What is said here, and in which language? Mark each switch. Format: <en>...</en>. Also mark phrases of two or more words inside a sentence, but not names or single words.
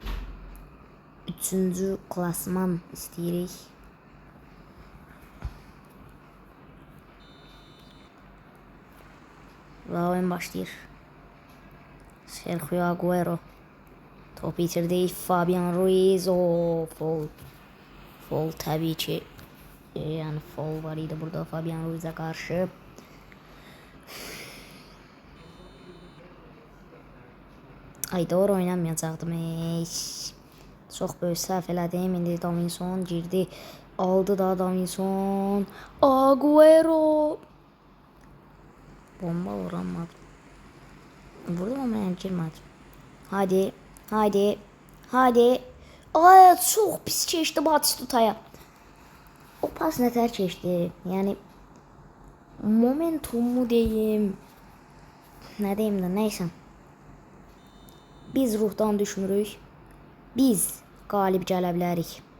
<az>3-cü klasman istəyirik. Və oyun başlayır. Sergio Agüero. Topu itirdi.</az> <tr>Fabian Ruiz. Foul tabii ki. Yani foul</tr> <az>var idi</az> <tr>burada Fabian Ruiz'e karşı.</tr> <az>Ay doğru oynamayacaqdım. Çox böyük səhv elədim. İndi Davinson girdi. Aldı da Davinson. Agüero. Bomba vuranmadı.</az> <tr>Vurdum ama yani</tr> <az>girmədi. Hadi. Ay çox pis keçdi Batistutaya. O pas nətər keçdi? Yəni momentumu deyim. Nə deyim də, nəysə. Biz ruhdan düşmürük. Biz qalib gələ bilərik.</az>